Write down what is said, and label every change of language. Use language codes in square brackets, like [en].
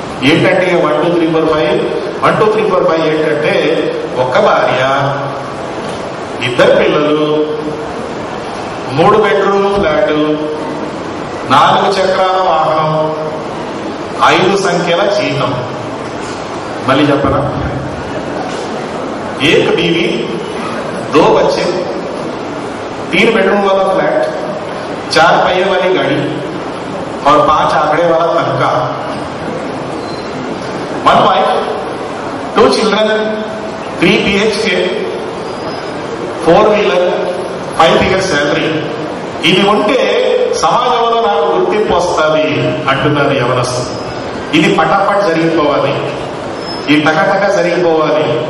[te] ఏంటంటే 1 2 3 4 5 1 2 3 4 5 ఏంటంటే, ఒక్క భార్య, 2 పిల్లలు, 3 బెడ్రూమ్ ఫ్లాట్, 4 చక్రాల వాహనం, 5 సంఖ్యల జీతం. మళ్ళీ చెప్పరా? [hi] एक बीवी, 2 बच्चे, 3 बेडरूम वाला फ्लैट, 4 पहिए वाली गाड़ी और 5 आंकड़े वाला तनखा. [en] 1 wife, 2 children, 3 BHK, 4 wheeler, 5 figure salary. [te] ఇది ఉంటే సమాజంలో నాకు గుర్తింపు వస్తుంది అంటున్నారు యవనస్తులు. ఇది పటాపట్ జరిగిపోవాలి, ఈ టకటక జరిగిపోవాలి.